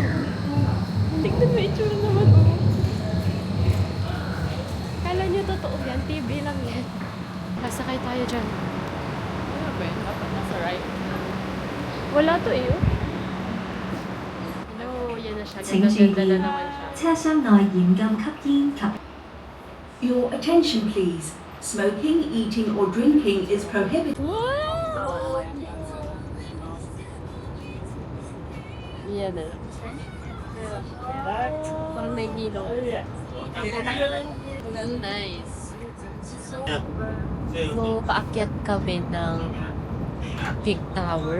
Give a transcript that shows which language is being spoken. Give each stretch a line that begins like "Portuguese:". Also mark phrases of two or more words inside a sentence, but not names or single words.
Filipino: Tingnan mo itsura naman. Oh. Kala niyo totoo yan. TV lang yan. Sasakay tayo dyan. Ano ba yun? Dapat nasa right. Wala to eh. Oh. Hello, yan na siya.
Cantonese: 請注
Filipino: Ganda-ganda
Cantonese: 意
Filipino: na naman siya.
Cantonese: 車廂內嚴禁吸煙及
English: Your attention, please. Smoking, eating, or drinking is prohibited.
Filipino: Wow! Yan na. Parang nahihilo. Nice. So, paakyat kami ng Peak Tower.